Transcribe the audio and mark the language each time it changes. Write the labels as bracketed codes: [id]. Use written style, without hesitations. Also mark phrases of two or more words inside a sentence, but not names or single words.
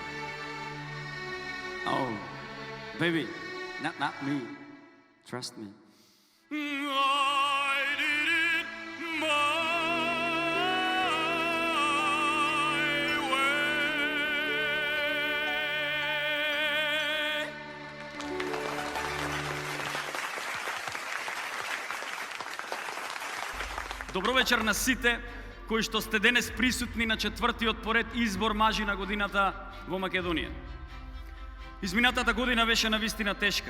[en] Oh, baby, not me. Trust me. I did it my way. [mk] Добро вечер на сите кои што сте денес присутни на четвртиот поред избор мажи на годината во Македонија. Изминатата година беше навистина тешка.